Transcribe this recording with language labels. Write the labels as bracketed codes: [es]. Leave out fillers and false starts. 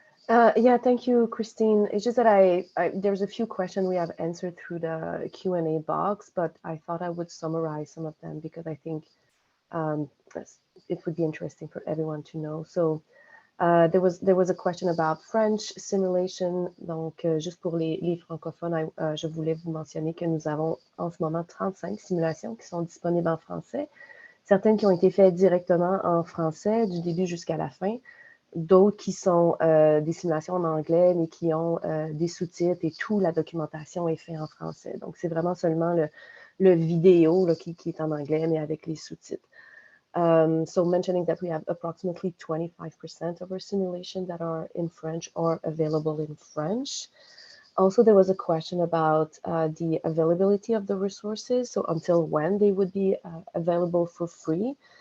[en] Yeah, thank you, Christine. It's just that there's a few questions we have answered through the Q&A box, but I thought I would summarize some of them because I think it would be interesting for everyone to know. So there was a question about French simulation. [fr] Donc, juste pour les francophones, je voulais vous mentionner que nous avons en ce moment 35 simulations qui sont disponibles en français. Certaines qui ont été faites directement en français du début jusqu'à la fin. D'autres qui sont des simulations en anglais, mais qui ont des sous-titres et toute la documentation est faite en français. Donc, c'est vraiment seulement le vidéo là, qui est en anglais, mais avec les sous-titres. [en] So mentioning that we have approximately 25% of our simulations that are in French or available in French. Also, there was a question about the availability of the resources. So until when they would be available for free.